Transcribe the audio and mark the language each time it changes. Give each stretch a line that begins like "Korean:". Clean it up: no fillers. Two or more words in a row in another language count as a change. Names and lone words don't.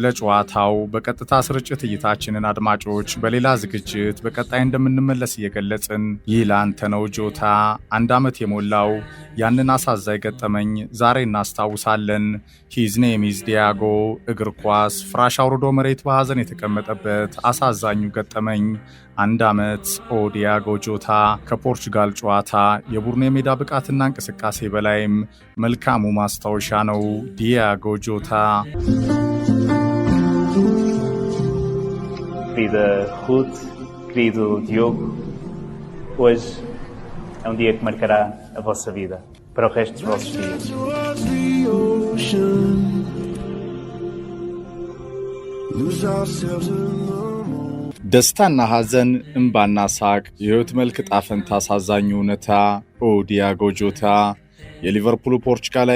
Amharic: ጨዋታው በቀጥታ ስርጭት እይታችንን አድማጮች በሌላ ዝግጅት በቀጣይ እንደምንመለስ እየገለጽን ይህ ላንተ ነው ጆታ አንድ ዓመት የሞላው ያንን አሳዛኝ ገጠመኝ ዛሬ እናስታውሳለን።
English: His name is Diogo
Amharic: እግር ኳስ ፍራሽ አውርዶ መሬት በሐዘን የተቀመጠበት አሳዛኙ ገጠመኝ አንድ ዓመት ዲያጎ ጆታ ከፖርቱጋል ጨዋታ የቡድኑ የሜዳ ብቃትና እንቅስቃሴ በላይም መልካሙ ማስታወሻ ነው። ዲያጎ ጆታ
Portuguese: Querida Ruth, querido Diogo, hoje é dia que marcará a vossa vida para o resto dos vossos dias.
Amharic: ደስታና ሐዘን እንባና ሳቅ የህይወት መልክ ጣፈንታ አሳዛኙ እውነታ ዲያጎ ጆታ የሊቨርፑል ፖርቱጋላዊ